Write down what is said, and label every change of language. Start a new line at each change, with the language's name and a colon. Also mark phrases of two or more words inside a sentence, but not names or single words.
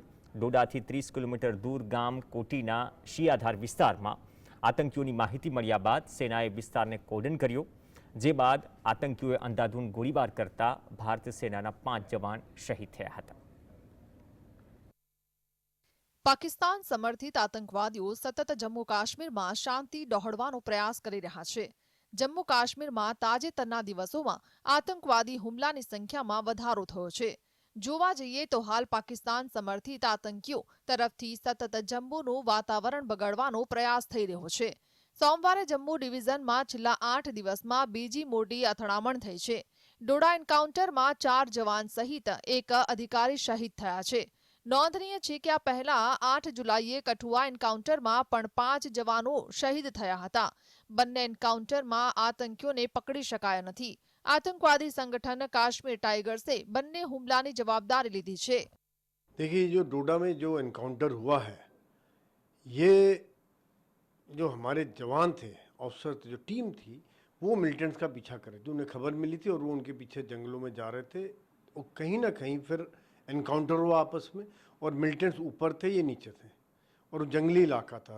Gujarati: ડોડાથી 30 કિલોમીટર દૂર ગામ કોટીના શિયાધાર વિસ્તારમાં આતંકીઓની માહિતી મળ્યા બાદ સેનાએ વિસ્તારને કોર્ડન કર્યો, જે બાદ આતંકીઓએ અંધાધૂંધ ગોળીબાર કરતા ભારતીય સેનાના 5 જવાન શહીદ થયા હતા। પાકિસ્તાન સમર્થિત આતંકવાદીઓ સતત જમ્મુ काश्मीરમાં શાંતિ દોહડવાનો પ્રયાસ કરી રહ્યા છે। જમ્મુ કાશ્મીરમાં તાજેતરના દિવસોમાં આતંકવાદી હુમલાની સંખ્યામાં વધારો થયો છે। જોવા જઈએ તો હાલ પાકિસ્તાન સમર્થિત આતંકીઓ તરફથી સતત જમ્મુનું વાતાવરણ બગાડવાનો પ્રયાસ થઈ રહ્યો છે। સોમવારે જમ્મુ ડિવિઝનમાં છેલ્લા 8 દિવસમાં બીજી મોટી અથડામણ થઈ છે। ડોડા એન્કાઉન્ટરમાં 4 જવાન સહિત એક અધિકારી શહીદ થયા છે। નોંધનીય છે કે આ પહેલા 8 જુલાઈએ કઠુઆ એન્કાઉન્ટરમાં પણ 5 જવાનો શહીદ થયા હતા। બંને એન્કાઉન્ટરમાં આતંકીઓને પકડી શકાયા નથી। આતંકવાદી સંગઠન કાશ્મીર टाइगर्से બંને હુમલાની જવાબદારી લીધી છે।
Hindi: देखिए, जो डोडा में जो एनकाउंटर हुआ है, ये जो हमारे जवान थे, ऑफिसर थे, जो टीम थी, वो मिलिटेंट्स का पीछा कर रही थी। उन्हें खबर मिली थी और वो उनके पीछे जंगलों में जा रहे थे। और कहीं ना कहीं फिर एनकाउंटर हुआ आपस में, और मिलिटेंट्स ऊपर थे, ये नीचे थे, और जंगली इलाका था।